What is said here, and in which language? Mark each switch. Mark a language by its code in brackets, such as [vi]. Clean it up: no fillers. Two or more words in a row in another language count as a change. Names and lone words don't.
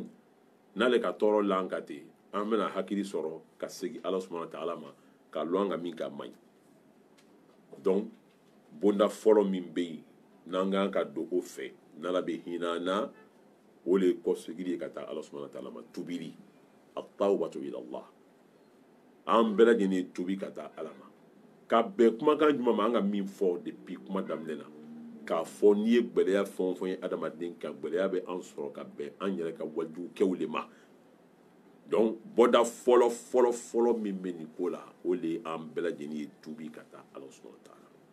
[bm] n'ale ka tɔɔrɔ lan ka ten an bɛna hakili sɔrɔ ka segin Ala [ar] سبحانه وتعالى [bm] ma ka lɔn ka min ka man ɲi donc bonda fɔlɔ min bɛ yen n'an kan ka don o fɛ n'Ala bɛ hinɛ an na o le kɔ segili ye ka taa Ala [ar] سبحانه وتعالى [bm] ma tubili [ar] التوبة إلى الله [bm] an bɛɛ lajɛlen tubi ka taa Ala ma ka bɛn kumakan jumɛn ma an ka min fɔ depuis kuma daminɛ na k'a fɔ n'i ye gbɛlɛya fɛn o fɛn ye adamaden kan gbɛlɛya bɛ an sɔrɔ ka bɛn an yɛrɛ ka wajulukɛw de ma donc bɔda fɔlɔ fɔlɔ fɔlɔ min bɛ nin ko la o de ye an bɛɛ lajɛlen ye tubi ka taa Ala [ar] سبحانه وتعالى